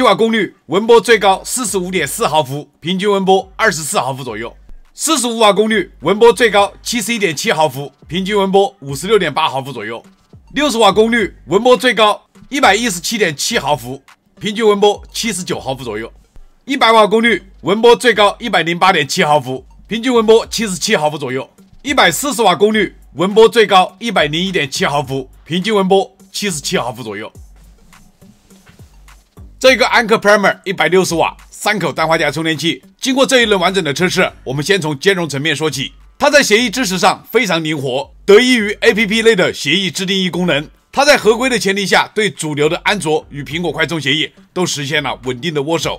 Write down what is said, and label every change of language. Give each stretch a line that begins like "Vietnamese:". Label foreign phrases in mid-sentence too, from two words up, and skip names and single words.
Chinese: 瓦功率，文波最高 45.4 毫伏，平均文波24毫伏左右。45瓦功率，文波最高 71.7 毫伏，平均文波 56.8 毫伏左右。60瓦功率，文波最高 117.7 毫伏，平均文波79毫伏左右。100瓦功率，文波最高 108.7 毫伏，平均文波77毫伏左右。140瓦功率，文波最高 101.7 毫伏，平均文波77毫伏左右。这個 Anker Primer 160 瓦3口氮化鎵充電器，經過這一輪完整的測試，我們先從兼容層面說起。它在協議支持上非常靈活，得益於 APP 類的協議自定義功能。它在合規的前提下，對主流的安卓與蘋果快充協議都實現了穩定的握手。